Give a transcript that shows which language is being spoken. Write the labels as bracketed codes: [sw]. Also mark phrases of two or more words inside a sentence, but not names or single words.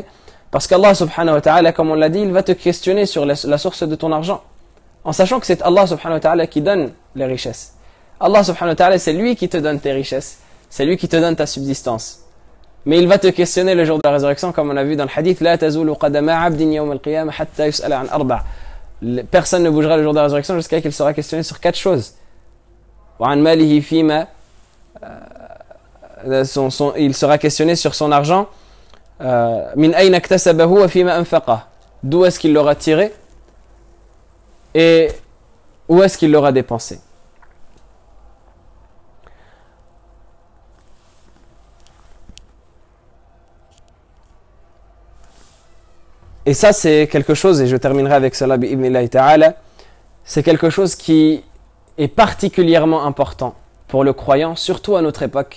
[fr] Parce qu'Allah [ar] سبحانه وتعالى, [fr] comme on l'a dit, il va te questionner sur la source de ton argent. En sachant que c'est Allah [ar] سبحانه وتعالى [fr] qui donne les richesses. Allah [ar] سبحانه وتعالى, [fr] c'est lui qui te donne tes richesses. C'est lui qui te donne ta subsistance. Mais il va te questionner le jour de la résurrection, comme on a vu dans le hadith, [ar] لا تزول قدما عبد يوم القيامة حتى يسأل عن أربع'. [fr] Personne ne bougera le jour de la résurrection jusqu'à qu'il sera questionné sur 4 choses. [ar] وعن ماله فيما, [fr] il sera questionné sur son argent. [ar] من أين اكتسبه وفيما أنفقه. [fr] D'où est-ce qu'il l'aura tiré et où est-ce qu'il l'aura dépensé. Et ça, c'est quelque chose, et je terminerai avec cela, [ar] بإذن الله تعالى, [fr] c'est quelque chose qui est particulièrement important pour le croyant, surtout à notre époque.